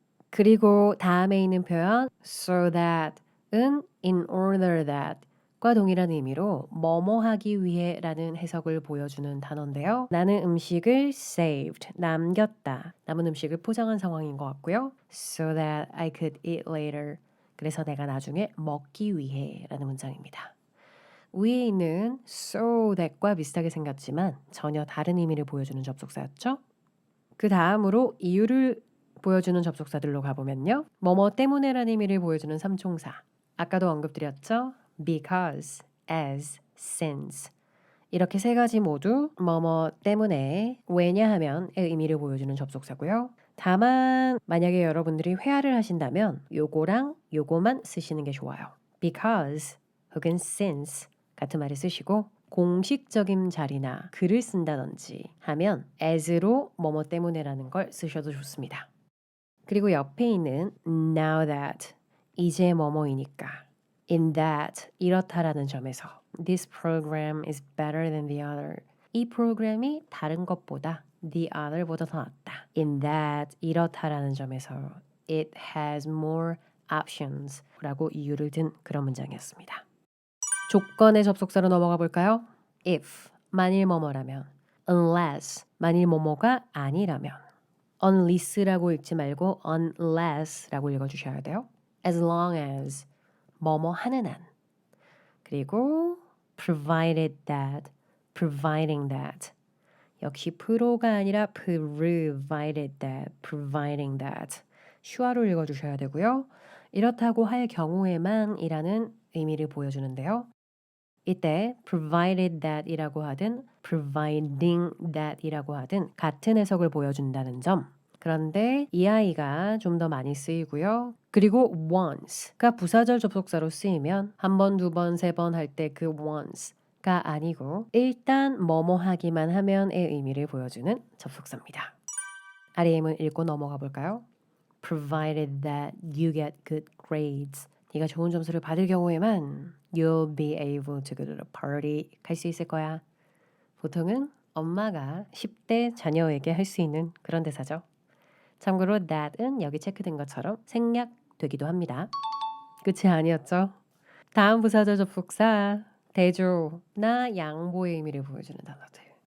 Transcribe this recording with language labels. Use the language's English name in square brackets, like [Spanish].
[Korean] 그리고 다음에 있는 표현 so that은 in order that 과 동일한 의미로 뭐뭐 하기 위해 라는 해석을 보여주는 단어인데요. 나는 음식을 saved, 남겼다. 남은 음식을 포장한 상황인 것 같고요. [English] So that I could eat later. [Korean] 그래서 내가 나중에 먹기 위해 라는 문장입니다. 위에 있는 so that과 비슷하게 생겼지만 전혀 다른 의미를 보여주는 접속사였죠. 그 다음으로 이유를 보여주는 접속사들로 가보면요. 뭐뭐 때문에라는 의미를 보여주는 삼총사. 아까도 언급드렸죠. because, as, since 이렇게 세 가지 모두 뭐뭐 때문에 왜냐하면의 의미를 보여주는 접속사고요. 다만 만약에 여러분들이 회화를 하신다면 요거랑 요거만 쓰시는 게 좋아요. because 혹은 since 같은 말을 쓰시고 공식적인 자리나 글을 쓴다든지 하면 as로 뭐뭐 때문에라는 걸 쓰셔도 좋습니다. 그리고 옆에 있는 now that 이제 뭐뭐이니까 [English] in that [Korean] 이렇다라는 점에서 [English] this program is better than the other. [Korean] 이 프로그램이 다른 것보다 the other보다 더 낫다. in that 이렇다라는 점에서 [English] it has more options [Korean] 라고 이유를 든 그런 문장이었습니다. 조건의 접속사로 넘어가 볼까요? if 만일 뭐뭐라면 unless 만일 뭐뭐가 아니라면 unless라고 읽지 말고 unless라고 읽어주셔야 돼요. as long as 뭐뭐 하는 한 그리고 provided that providing that 역시 pro가 아니라 provided that providing that 슈아로 읽어주셔야 되고요. 이렇다고 할 경우에만 이라는 의미를 보여주는데요. 이때 provided that 이라고 하든 providing that 이라고 하든 같은 해석을 보여준다는 점. 그런데 이 아이가 좀 더 많이 쓰이고요. 그리고 once가 부사절 접속사로 쓰이면 한 번, 두 번, 세 번 할 때 그 once가 아니고 일단 뭐뭐 하기만 하면의 의미를 보여주는 접속사입니다. REM은 읽고 넘어가 볼까요? [English] Provided that you get good grades. [Korean] 네가 좋은 점수를 받을 경우에만 [English] you'll be able to go to the party. [Korean] 갈 수 있을 거야. 보통은 엄마가 10대 자녀에게 할 수 있는 그런 대사죠. 참고로 that은 여기 체크된 것처럼 생략되기도 합니다. 끝이 아니었죠. 다음 부사절 접속사 대조나 양보의 의미를 보여주는 단어들.